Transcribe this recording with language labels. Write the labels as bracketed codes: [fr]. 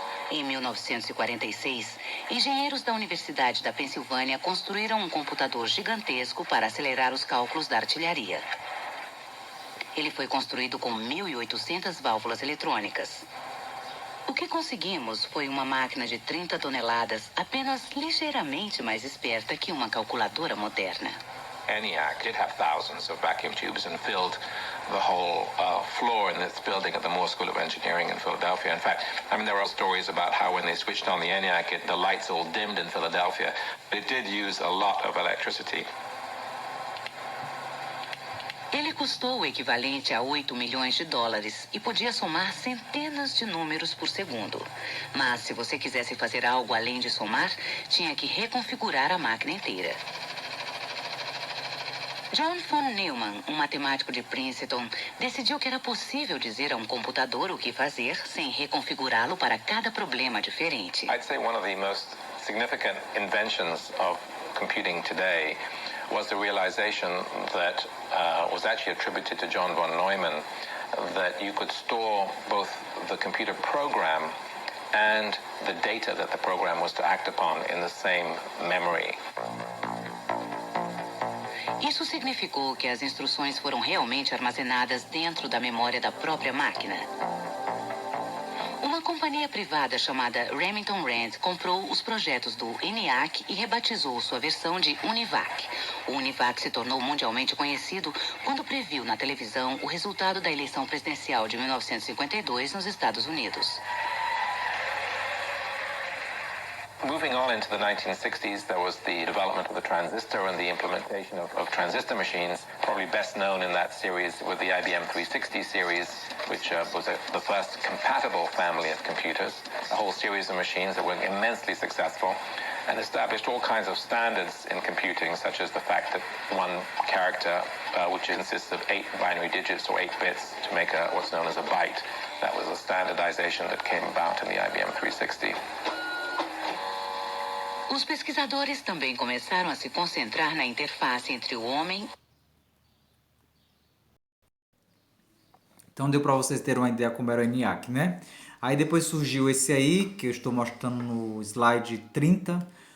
[pt] Em 1946, engenheiros da Universidade da Pensilvânia construíram um computador gigantesco para acelerar os cálculos da artilharia. Ele foi construído com 1.800 válvulas eletrônicas. O que conseguimos foi uma máquina de 30 toneladas, apenas ligeiramente mais esperta que uma calculadora moderna. [en] ENIAC did have thousands of vacuum tubes and filled the whole floor in this building at the Moore School of Engineering in Philadelphia. In fact, there are stories about how when they switched on the ENIAC, the lights all dimmed in Philadelphia. It did use a lot of electricity. [pt] Ele custou o equivalente a 8 milhões de dólares e podia somar centenas de números por segundo. Mas se você quisesse fazer algo além de somar, tinha que reconfigurar a máquina inteira. John von Neumann, um matemático de Princeton, decidiu que era possível dizer a um computador o que fazer sem reconfigurá-lo para cada problema diferente. [en] I'd say one of the most significant inventions of computing today was the realization that was actually attributed to John von Neumann, that you could store both the computer program and the data that the program was to act upon in the same memory. [pt] Isso significou que as instruções foram realmente armazenadas dentro da memória da própria máquina. Uma companhia privada chamada Remington Rand comprou os projetos do ENIAC e rebatizou sua versão de UNIVAC. O UNIVAC se tornou mundialmente conhecido quando previu na televisão o resultado da eleição presidencial de 1952 nos Estados Unidos. [en] Moving on into the 1960s, there was the development of the transistor and the implementation of transistor machines. Probably best known in that series with the IBM 360 series, which was the first compatible family of computers, a whole series of machines that were immensely successful and established all kinds of standards in computing, such as the fact that one character, which consists of 8 binary digits or 8 bits to make what's known as a byte, that was a standardization that came about in the IBM 360. [pt] Os pesquisadores também começaram a se concentrar na interface entre o homem. Então deu para vocês terem uma ideia como era o ENIAC, né? Aí depois surgiu esse aí, que eu estou mostrando no slide 30.